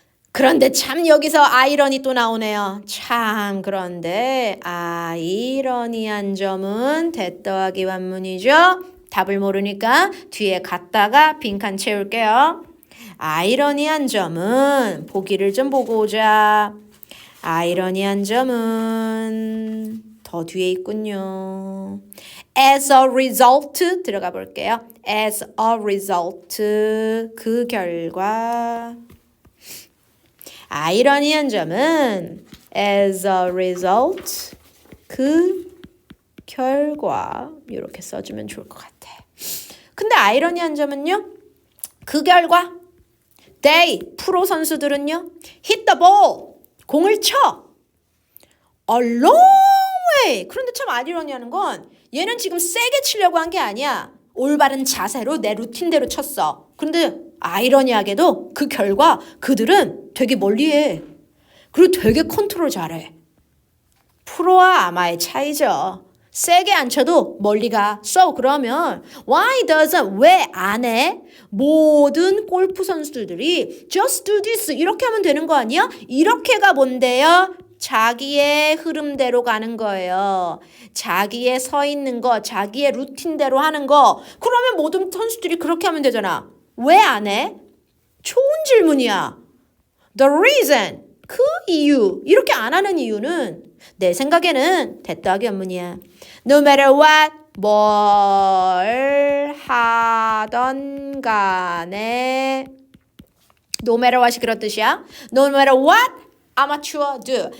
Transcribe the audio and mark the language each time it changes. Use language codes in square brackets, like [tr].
[ko] 그런데 참 여기서 아이러니 또 나오네요. 참 그런데 아이러니한 점은 대 더하기 완문이죠. 답을 모르니까 뒤에 갔다가 빈칸 채울게요. 아이러니한 점은 보기를 좀 보고 오자. 아이러니한 점은 더 뒤에 있군요. [en] As a result [ko] 들어가 볼게요. As a result 그 결과. 아이러니한 점은 [en] as a result [ko] 그 결과 이렇게 써주면 좋을 것 같아. 근데 아이러니한 점은요. 그 결과 they 프로 선수들은요. [en] hit the ball [ko] 공을 쳐 [en] a long way. [ko] 그런데 참 아이러니한 건 얘는 지금 세게 치려고 한 게 아니야. 올바른 자세로 내 루틴대로 쳤어. 그런데 아이러니하게도 그 결과 그들은 되게 멀리해. 그리고 되게 컨트롤 잘해. 프로와 아마의 차이죠. 세게 안 쳐도 멀리 가. So 그러면 [en] why doesn't [ko] 왜 안 해? 모든 골프 선수들이 [en] just do this [ko] 이렇게 하면 되는 거 아니야? 이렇게가 뭔데요? 자기의 흐름대로 가는 거예요. 자기의 서 있는 거, 자기의 루틴대로 하는 거. 그러면 모든 선수들이 그렇게 하면 되잖아. 왜 안 해? 좋은 질문이야. [en] The reason, [ko] 그 이유, 이렇게 안 하는 이유는 내 생각에는 대따기 원문이야. [en] No matter what, [ko] 뭘 하던 간에 No matter what이 그런 뜻이야. [en] No matter what, amateur do.